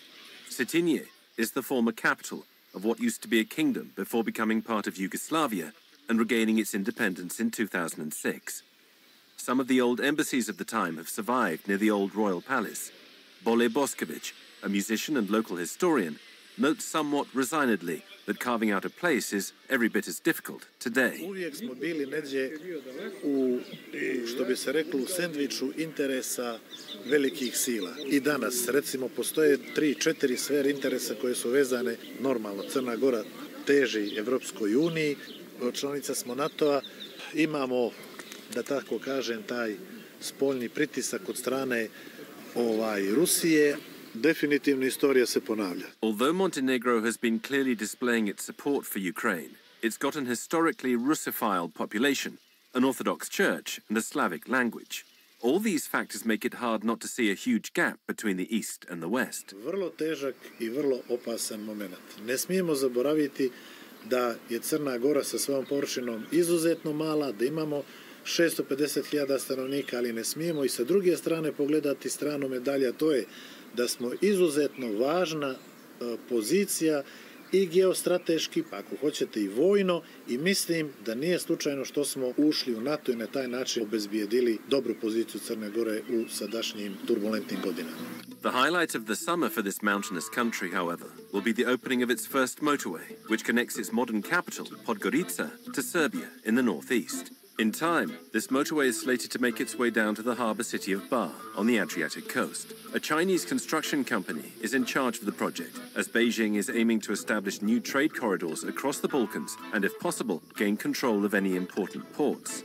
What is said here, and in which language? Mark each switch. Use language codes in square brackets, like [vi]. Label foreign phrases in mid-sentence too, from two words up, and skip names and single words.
[en] Cetinje is the former capital of what used to be a kingdom before becoming part of Yugoslavia and regaining its independence in 2006. Some of the old embassies of the time have survived near the old royal palace. Bole Boskovic, a musician and local historian, notes somewhat resignedly that carving out a place is every bit as difficult today. [sr] Uvijek smo bili negdje u, što bi se reklo, u sendviču interesa velikih sila. I danas, recimo, postoje 3-4 sfere interesa koje su vezane, normalno, Crna Gora teži Evropskoj uniji, članica smo NATO-a, imamo, da tako kažem, taj spoljni pritisak od strane Rusije. Definitivno istorija se ponavlja. [en] Although Montenegro has been clearly displaying its support for Ukraine, it's got an historically Russophile population, an Orthodox church and a Slavic language. All these factors make it hard not to see a huge gap between the East and the West. [sr] Vrlo težak I vrlo opasan moment. Ne smijemo zaboraviti da je Crna Gora sa svojom površinom izuzetno mala, da imamo 650.000 stanovnika, ali ne smijemo I sa druge strane pogledati stranu medalja, to je da smo izuzetno važna pozicija I geostrateški, pa ako hoćete I vojno, I mislim da nije slučajno što smo ušli u NATO I na taj način obezbijedili dobru poziciju Crne Gore u sadašnjim turbulentnim godinama. [en] The highlight of the summer for this mountainous country, however, will be the opening of its first motorway, which connects its modern capital, Podgorica, to Serbia in the northeast. In time, this motorway is slated to make its way down to the harbour city of Bar on the Adriatic coast. A Chinese construction company is in charge of the project, as Beijing is aiming to establish new trade corridors across the Balkans and, if possible, gain control of any important ports.